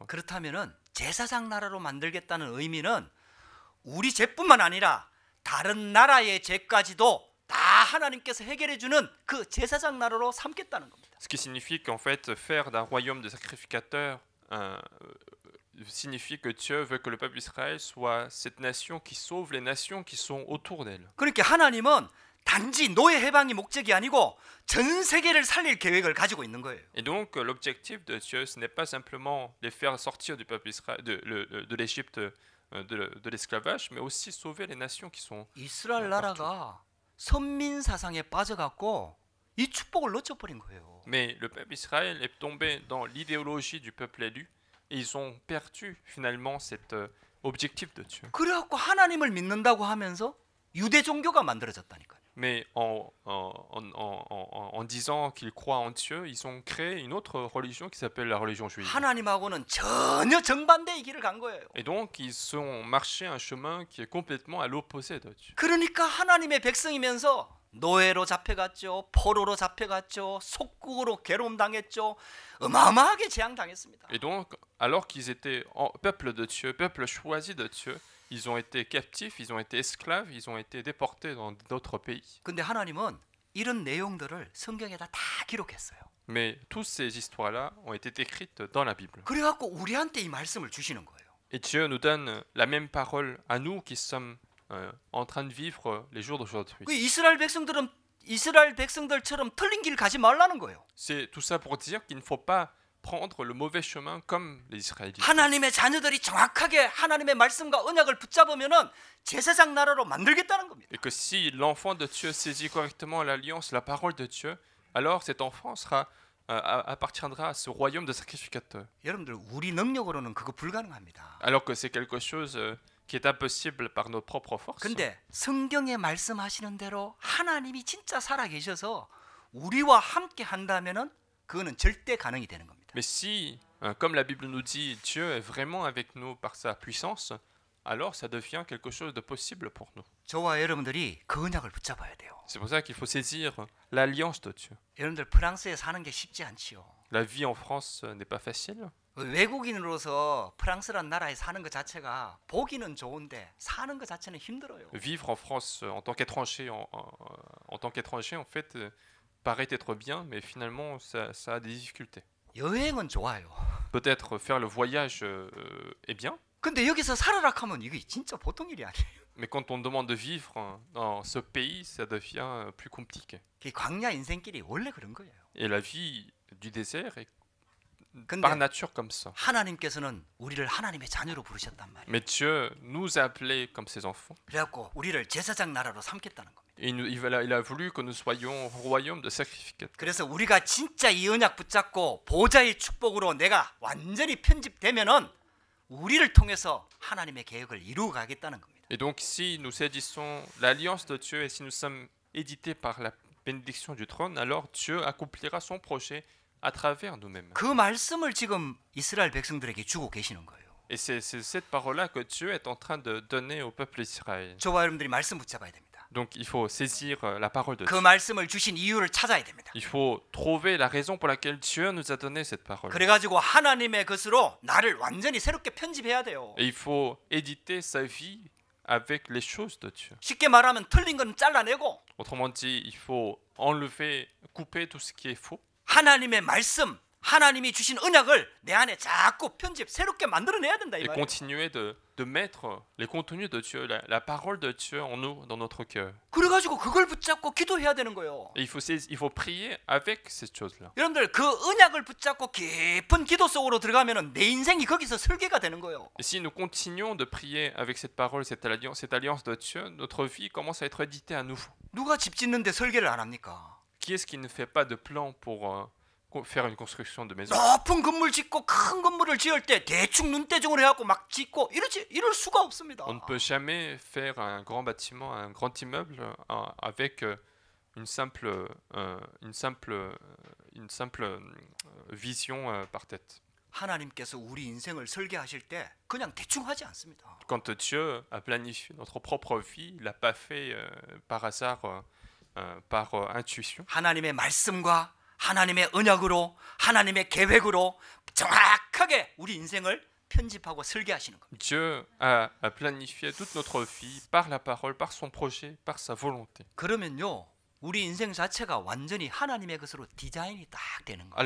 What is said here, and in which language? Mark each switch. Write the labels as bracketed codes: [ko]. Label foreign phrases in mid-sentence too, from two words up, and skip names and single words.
[ko] 그렇다면은 제사장 나라로 만들겠다는 의미는 우리 죄뿐만 아니라 다른 나라의 죄까지도 다 하나님께서 해결해주는 그 제사장 나라로 삼겠다는 겁니다. [fr] Ce qui signifie qu'en fait, faire d'un royaume de sacrificateurs signifie que Dieu veut que le peuple d'Israël soit cette nation qui sauve les nations qui sont autour d'elle. [ko] 그러니까 하나님은 단지 노예 해방이 목적이 아니고 전 세계를 살릴 계획을 가지고 있는 거예요. [fr] Et donc l'objectif de Dieu, ce n'est pas simplement les faire sortir du peuple d'Israël, de l'Égypte, de l'esclavage, mais aussi sauver les nations qui sont. [ko] 이스라엘 나라가 선민 사상에 빠져갖고 이 축복을 놓쳐버린 거예요. [fr] Mais le peuple d'Israël est tombé dans l'idéologie du peuple élu. Et ils ont perdu finalement cet objectif de Dieu. [ko] 그래갖고 하나님을 믿는다고 하면서 유대 종교가 만들어졌다니까요. [fr] Mais en disant qu'ils croient en Dieu, ils ont créé une autre religion qui s'appelle la religion juive. [ko] 하나님하고는 전혀 정반대의 길을 간 거예요. [fr] Et donc ils ont marché un chemin qui est complètement à l'opposé de Dieu. [ko] 그러니까 하나님의 백성이면서 노예로 잡혀갔죠. 포로로 잡혀갔죠. 속국으로 괴로움 당했죠. 어마어마하게 재앙당했습니다. [fr] Et donc, alors qu'ils étaient peuple de Dieu, peuple choisi de Dieu, ils ont été captifs, ils ont été esclaves, ils ont été déportés dans d'autres pays. [ko] 근데 하나님은 이런 내용들을 성경에다 다 기록했어요. [fr] Mais toutes ces histoires-là ont été écrites dans la Bible. [ko] 그래갖고 우리한테 이 말씀을 주시는 거예요. [fr] Et Dieu nous donne la même parole à nous qui sommes en train de vivre les jours d'aujourd'hui. [ko] 그 이스라엘 백성들처럼 틀린 길 가지 말라는 거예요. [fr] C'est tout ça pour dire qu'il ne faut pas prendre le mauvais chemin comme les Israélites. [ko] 하나님의 자녀들이 정확하게 하나님의 말씀과 언약을 붙잡으면은 제사장 나라로 만들겠다는 겁니다. [fr] Et que si l'enfant de Dieu saisit correctement l'alliance, la parole de Dieu, alors cet enfant appartiendra à ce royaume de sacrificateurs. [ko] 여러분들 우리 능력으로는 그거 불가능합니다. [fr] Alors que c'est quelque chose qui est impossible par nos propres forces. [ko] 근데 성경에 말씀하시는 대로 하나님이 진짜 살아 계셔서 우리와 함께 한다면은 그거는 절대 가능이 되는 겁니다. [fr] Mais si, comme la Bible nous dit, Dieu est vraiment avec nous par sa puissance, alors ça devient quelque chose de possible pour nous. [ko] 저와 여러분들이 그 언약을 붙잡아야 돼요. [fr] C'est pour ça qu'il faut saisir l'alliance de Dieu. [ko] 여러분들 프랑스에 사는 게 쉽지 않지요. [fr] La vie en France n'est pas facile. [ko] 외국인으로서 프랑스란 나라에 사는 것 자체가 보기는 좋은데 사는 것 자체는 힘들어요. [fr] Vivre en France en tant qu'étranger, en fait, paraît être bien, mais finalement, ça a des difficultés. [ko] 여행은 좋아요. [fr] Peut-être faire le voyage est bien, [ko] 근데 여기서 살아라 하면 이게 진짜 보통 일이 아니에요. [fr] mais quand on demande de vivre dans ce pays, ça devient plus compliqué. [ko] 그 광야 인생길이 원래 그런 거예요. [fr] Et la vie du désert est [ko] 근데 [fr] par nature comme ça. [ko] 하나님께서는 우리를 하나님의 자녀로 부르셨단 말이에요. [fr] Mais Dieu nous a appelés comme ses enfants. [ko] 그래갖고 우리를 제사장 나라로 삼겠다는 겁니다. [fr] Et il a voulu que nous soyons royaume de sacrificateurs. [ko] 그래서 우리가 진짜 이 언약 붙잡고 보좌의 축복으로 내가 완전히 편집되면은 우리를 통해서 하나님의 계획을 이루어 가겠다는 겁니다. [fr] Et donc si nous saisissons l'alliance de Dieu et si nous sommes édités par la bénédiction du trône, alors Dieu accomplira son projet à travers nous-mêmes. [ko] 그 말씀을 지금 이스라엘 백성들에게 주고 계시는 거예요. [fr] Et c'est cette parole-là que Dieu est en train de donner au peuple d'Israël. [ko] 저와 여러분들이 말씀 붙잡아야 됩니다. [fr] Donc il faut saisir la parole de [ko] 그 [fr] Dieu. [ko] 말씀을 주신 이유를 찾아야 됩니다. [fr] Il faut trouver la raison pour laquelle Dieu nous a donné cette parole. [ko] 그래가지고 하나님의 것으로 나를 완전히 새롭게 편집해야 돼요. [fr] Et il faut éditer sa vie avec les choses de Dieu. [ko] 쉽게 말하면 틀린 건 잘라내고 [fr] Autrement dit, il faut enlever, couper tout ce qui est faux. [ko] 하나님의 말씀, 하나님이 주신 언약을 내 안에 자꾸 편집, 새롭게 만들어내야 된다 이 [fr] Et [ko] 말이에요. [fr] continuer de mettre les contenus de Dieu, la parole de Dieu en nous, dans notre cœur. [ko] 그래가지고 그걸 붙잡고 기도해야 되는 거예요. [fr] Et il faut prier avec ces choses-là. [ko] 여러분들 그 언약을 붙잡고 깊은 기도 속으로 들어가면은 내 인생이 거기서 설계가 되는 거예요. [fr] Et si nous continuons de prier avec cette parole, cette alliance de Dieu, notre vie commence à être éditée à nouveau. [ko] 누가 집 짓는데 설계를 안 합니까? [fr] Qui est-ce qui ne fait pas de plan pour faire une construction de maison? [ko] 높은 건물 짓고 큰 건물을 지을 때 대충 눈대중으로 해갖고 막 짓고 이럴 수가 없습니다. [fr] On ne peut jamais faire un grand bâtiment, un grand immeuble avec une simple vision par tête. [ko] 하나님께서 우리 인생을 설계하실 때 그냥 대충 하지 않습니다. [fr] Quand Dieu a planifié notre propre vie, il l'a pas fait par hasard, par intuition. [ko] 하나님의 말씀과 하나님의 언약으로 하나님의 계획으로 정확하게 우리 인생을 편집하고 설계하시는 겁니다. [fr] Dieu a planifié toute notre vie par la parole, par son projet, par sa volonté. [ko] 그러면요 우리 인생 자체가 완전히 하나님의 것으로 디자인이 딱 되는 거예요.